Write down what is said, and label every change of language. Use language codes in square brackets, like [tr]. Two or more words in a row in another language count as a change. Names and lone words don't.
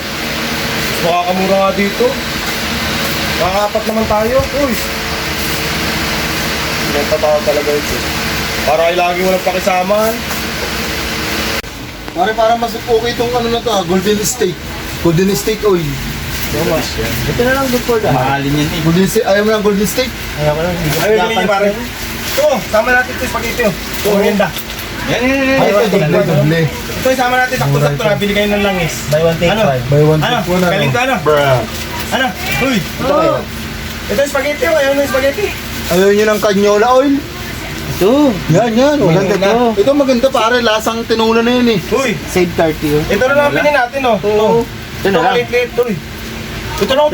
[tl] Makakamura nga dito. Makakapat naman tayo. Uy. Ganito tao talaga ito. Para ay lagi walang pakisama. Pare, parang mas okay itong ano na to, golden steak. Golden steak oil. Ito na lang [en] good for that. [tl] Mahalin yan eh. Golden steak, ayaw mo ng golden steak? Ayaw ko lang. Ayaw din niyo pare. Ito, sama natin ito yung spaghetti oh. Ito, maganda. Yan. Ay, ito, doble, doble. Ito, isama natin. Sakto-sakto na. Bili kayo ng langis. [en] Buy one take [tl] Ano? [en] one. Buy one, [tl] Ano? [en] take one, [tl] ano? Galing ka ano? [en] Bruh. [tl] Ano? Uy. Ito kayo. Ito yung spaghetti oh. Ayaw na yung spaghetti. Ayaw nyo ng cagnola oil? Ito. Yan. Maganda Ito. to. Ito maganda pare, lasang tinola na yun eh. Uy. [en] Save 30 oh. [tl] Ito na lang pinin natin oh. Oo. Ito na lang. Liit-liit to eh. Ito lang,